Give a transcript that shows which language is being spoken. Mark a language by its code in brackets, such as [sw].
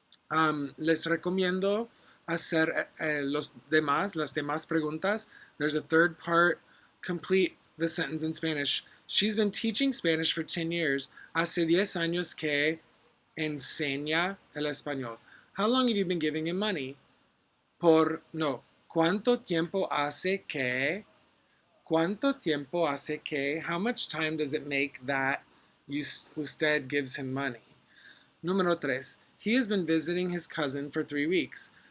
[es] Les recomiendo hacer las demás preguntas. [en] There's a third part, complete the sentence in Spanish. She's been teaching Spanish for 10 years. [es] Hace 10 años que enseña el español. [en] How long have you been giving him money? No. [es] ¿Cuánto tiempo hace que? ¿Cuánto tiempo hace que? [en] How much time does it make that usted gives him money? [es] Número 3. [en] He has been visiting his cousin for 3 weeks.